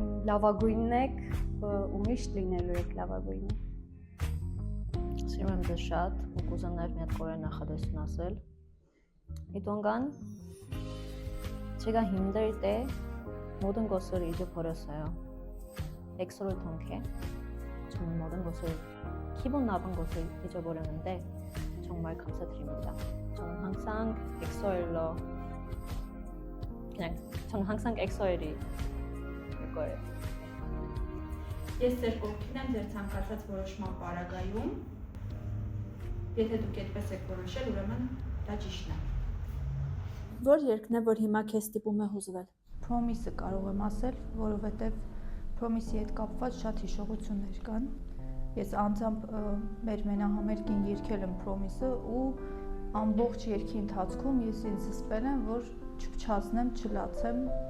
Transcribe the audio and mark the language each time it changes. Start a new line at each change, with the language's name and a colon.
Armenian: Լավագույնն եք ու միշտ լինելու եք լավագույնը։ Սիրում եմ ձեզ շատ ու կուզեմ նաև մի հատ կորեան նախադասություն ասել։ Իդոնգան
Korean: 제가 힘들 때 모든 것을 잊어버렸어요. 엑소를 통해 저는 모든 것을 기분 나쁜 것을 잊어버렸는데 정말 감사드립니다. 저는 항상 엑소엘로 그냥 저는 항상 엑소엘이 될 거예요.
Armenian: Ես ձեր կողքին եմ ձեր ցանկացած որոշման պարագայում։ Եթե դուք այդպես եք որոշել, ուրեմն դա ճիշտ է։ Որ երկն է, որ հիմա քեզ ստիպում է հուզվել։ Promise-ը կարող եմ ասել, որովհետև Promise-ի հետ կապված շատ հիշողություններ կան։ Ես անձամբ մեր մենահամերգին երգել եմ Promise-ը ու ամբողջ երգի ընթացքում ես ինձ զսպել եմ, որ չփչացնեմ, չլացեմ։